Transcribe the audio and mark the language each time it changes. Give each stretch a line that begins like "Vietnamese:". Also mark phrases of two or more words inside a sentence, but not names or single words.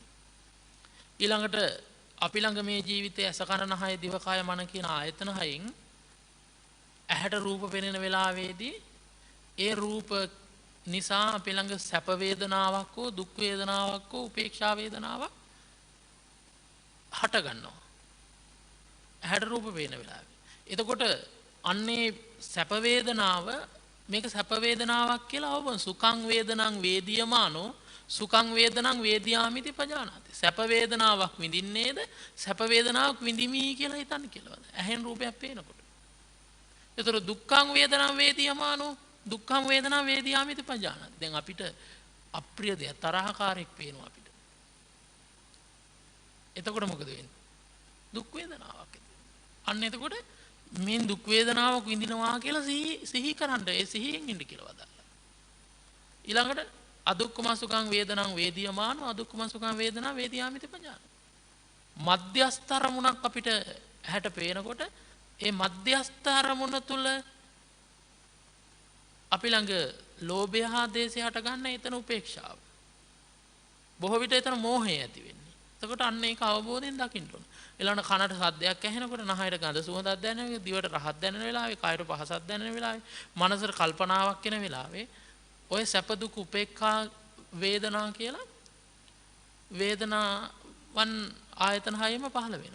Sinhala: ඊළඟට අපි ළඟ මේ ජීවිතයේ අස කන නහය දිව කය මන කියන ආයතන හයෙන් ඇහැට රූප පෙනෙන වෙලාවේදී ඒ රූප නිසා අපි ළඟ සැප වේදනාවක් හෝ දුක් වේදනාවක් හෝ උපේක්ෂා වේදනාවක් හට ගන්නවා. ඇහැට රූප පේන වෙලාවේ. එතකොට අන්නේ සැප වේදනාව මේක සැප වේදනාවක් කියලා අවබෝධ.
Pali: සුඛං වේදනං වේදියමානෝ සුඛං වේදනං වේදියාමිති පජානාති.
Sinhala: සැප වේදනාවක් විඳින්නේද සැප වේදනාවක් විඳිමි කියලා හිතන්න කියලා. ඇහෙන් රූපයක් පේනකොට.
Pali: ඒතර දුක්ඛං වේදනං වේදියමානෝ දුක්ඛං වේදනං වේදියාමිති පජානාති.
Sinhala: දැන් අපිට අප්‍රිය දෙයක් තරහකාරයක් පේනවා අපිට. එතකොට මොකද වෙන්නේ? දුක් වේදනාවක්. අන්න එතකොට මේ දුක් වේදනාවක් විඳිනවා කියලා සිහි කරන්න. ඒ සිහියෙන් ඉන්න කියලා වදාලා.
Pali: ඊළඟට අදුක්ඛම සුඛං වේදනං වේදියමානෝ අදුක්ඛම සුඛං වේදනා වේදියාමිති පජාන.
Sinhala: මධ්‍යස්ථ අරමුණක් අපිට ඇහැට පේනකොට ඒ මධ්‍යස්ථ අරමුණ තුල අපි ළඟ ලෝභය හා දේශය හට ගන්න එතන උපේක්ෂාව. බොහෝ විට එතන මෝහය ඇති වෙන්නේ. එතකොට අන්න ඒක අවබෝධයෙන් දකින්න ඕන. ඊළඟ කනට සද්දයක් ඇහෙනකොට නහයට ගඳ සුවඳක් දැනෙනවා, දිවට රහක් දැනෙන වෙලාවේ, කයට පහසක් දැනෙන වෙලාවේ, මනසට කල්පනාවක් එන වෙලාවේ ඔය සැප දුක් උපේක්ඛා වේදනා කියලා වේදනාවන් ආයතන හයෙම පහළ වෙනවා.